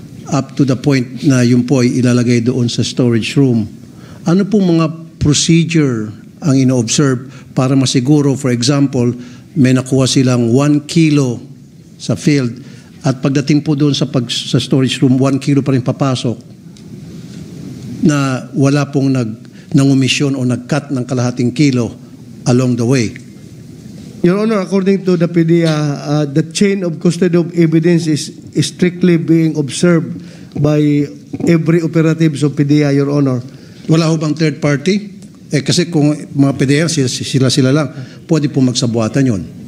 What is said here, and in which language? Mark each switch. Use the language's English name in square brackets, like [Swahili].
[Filipino] up to the point na yun po ay ilalagay doon sa storage room, ano pong mga procedure ang ino-observe para masiguro, for example, may nakuha silang 1 kilo sa field at pagdating po doon sa storage room, 1 kilo pa rin papasok na wala pong nangumisyon o nag-cut ng kalahating kilo along the way. [English] Your Honor, according to the PDEA, the chain of custody of evidence is strictly being observed by every operatives of PDEA, Your Honor. [Filipino] Wala ho bang third party? Kasi kung mga PDEA, sila lang, pwede po magsabuatan yun.